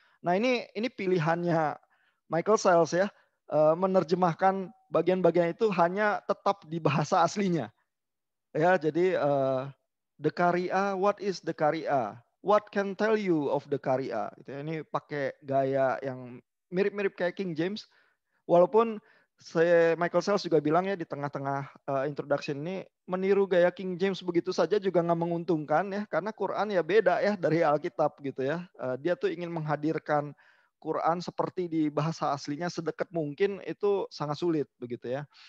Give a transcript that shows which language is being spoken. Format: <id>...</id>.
<id>Nah, ini pilihannya Michael Sells ya, menerjemahkan bagian-bagian itu hanya tetap di bahasa aslinya. Ya, jadi</id> <en>the Qaria, what is the Qaria? What can tell you of the Qaria?</en> <id>Gitu ya. Ini pakai gaya yang mirip-mirip kayak King James. Walaupun Michael Sells juga bilang ya di tengah-tengah introduction ini meniru gaya King James begitu saja juga nggak menguntungkan ya, karena Quran ya beda ya dari Alkitab gitu ya. Dia tuh ingin menghadirkan Quran seperti di bahasa aslinya sedekat mungkin, itu sangat sulit begitu ya.</id>